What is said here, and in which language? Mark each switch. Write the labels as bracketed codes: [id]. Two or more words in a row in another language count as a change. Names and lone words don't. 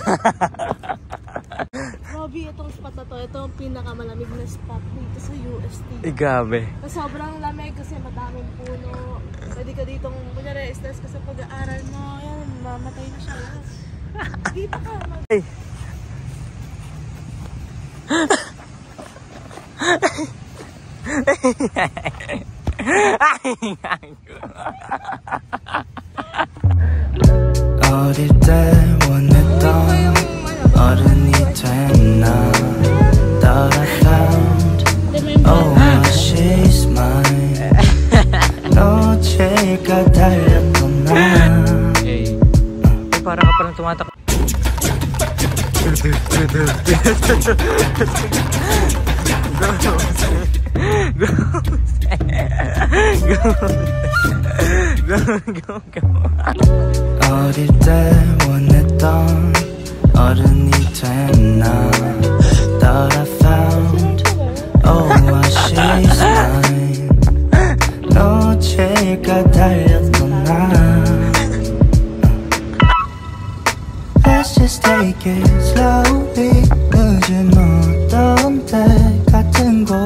[tl] Robbie, itong spot na to, ito ang pinakamalamig na spot dito sa UST. Igabe. Sobrang lamig kasi madaming puno. Pwede ka ditong, kunyari, stress ka sa pag-aaral mo. Yan, mamamatay na siya. Dito ka. [ko] 어릴 때 원했던 어른이 된 나 [en] Thought I found Oh she's mine [ko] 놓칠까 달렸던 나 [tl] Parang ka palang tumatak. [ko] 어릴 때 원했던 어른이 된 나 [en] Thought I found Oh she's mine [ko] 놓칠까 달렸던 나 [en] Let's just take it slowly [ko] 늦은 어떤 때 같은